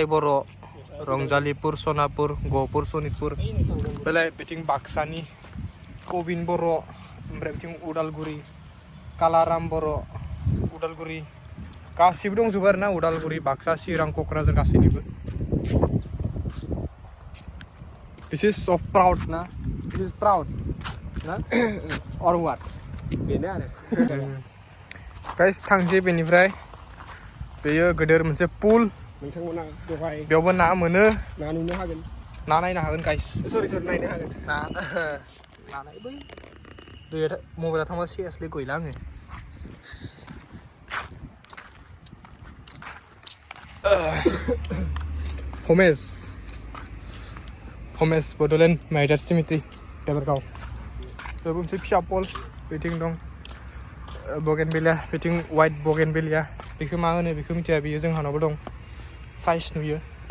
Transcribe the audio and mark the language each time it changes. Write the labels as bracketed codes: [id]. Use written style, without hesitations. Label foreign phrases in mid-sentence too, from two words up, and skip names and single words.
[brx] बर' रंजालिपुर सनापुर गहपुर सनितपुर बेलाय बिथिं बाक्सानि कबिन बर' ओमफ्राय बिथिं उदालगुरि कालाराम बर' उदालगुरि गासिबो दंजोबो आरोना उदालगुरि बाक्सा चिरां क'क्राझार गासैनिबो [en] this is of proud [brx] ना [en] this is proud [brx] ना [en] or what [brx] बेनो आरो गाइस थांसै बेनिफ्राय बेयो गेदेर मोनसे पुल नोंथांमोना बेवहाय बेयावबो ना मोनो ना नुनो हागोन ना नायनो हागोन गाइस सरि नायनो हागोन ना नायबै दैया मबाइला थांबा सिरियासलि गैला आङो हमेस बड'लेण्ड माइटार्स सिमेट्रि देबरगाव बेबो मोनसे फिसा पल बिथिं दं बगेनभिलिया बिथिं वाइट बगेनभिलिया बेखौ मा होनो बेखौ मिथिया बेयो जोंहानावबो दं साइज नुयो